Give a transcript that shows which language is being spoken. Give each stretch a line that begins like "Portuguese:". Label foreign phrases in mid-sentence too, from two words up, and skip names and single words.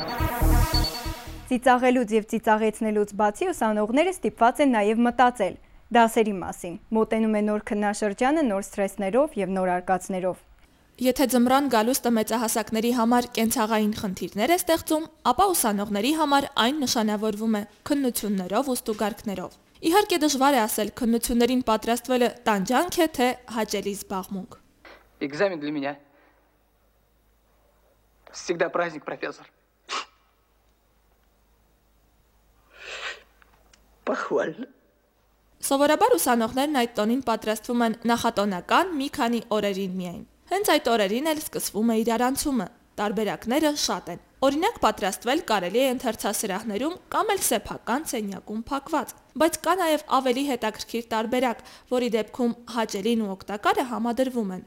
Armenian: Ծիծաղելուց եւ ծիծաղեցնելուց բացի ուսանողները ստիպված են նաեւ մտածել դասերի մասին։ Մոտենում է նոր քննաշրջանը նոր սթրեսներով եւ նոր արկածներով։ Եթե ձմռան գալուստը մեծահասակների համար կենցաղային խնդիրներ է ստեղծում, ապա ուսանողների համար այն նշանավորվում է քննություններով ու ստուգարքներով։ Իհարկե դժվար է ասել քննություններին պատրաստվելը տանջանք է թե հաճելի զբաղմունք։
Russian: Экзамен для меня всегда праздник, профессор. Похвально.
Armenian: Սովորաբար ուսանողներն այդ տոնին պատրաստվում են նախատոնական մի քանի օրերին միայն։ Հենց այդ օրերին էլ սկսվում է իրարանցումը, տարբերակները շատ են։ Օրինակ պատրաստվել կարելի է ընթերցասրահներում կամ էլ սեփական սենյակում փակված, բայց կա նաև ավելի հետաքրքիր տարբերակ, որի դեպքում հաճելին ու օգտակարը համադրվում են։